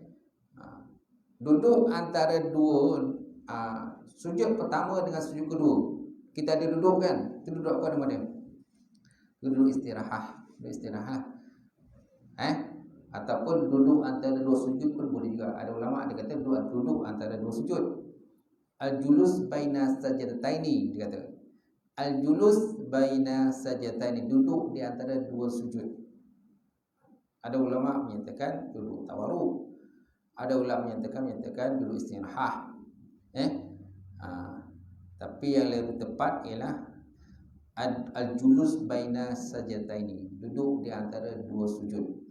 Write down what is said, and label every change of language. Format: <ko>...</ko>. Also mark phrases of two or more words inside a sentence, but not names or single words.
<ms>Duduk antara dua sujud pertama dengan sujud kedua. Kita ada duduk kan? Itu duduk apa nama dia? Duduk istirahat. Duduk istirahat. Ataupun duduk antara dua sujud pun boleh juga. Ada ulama dia kata duduk antara dua sujud.</ms> <ar>الجلوس بين السجدتين,</ar> <ms>dia kata.</ms> <ar>الجلوس بين السجدتين,</ar> <ms>duduk di antara dua sujud. Ada ulama menyatakan duduk tawarruk. Ada ulama menyatakan duduk istirahat. Tapi yang lebih tepat ialah</ms> <ar>الجلوس بين السجدتين,</ar> <ms>duduk di antara dua sujud.</ms>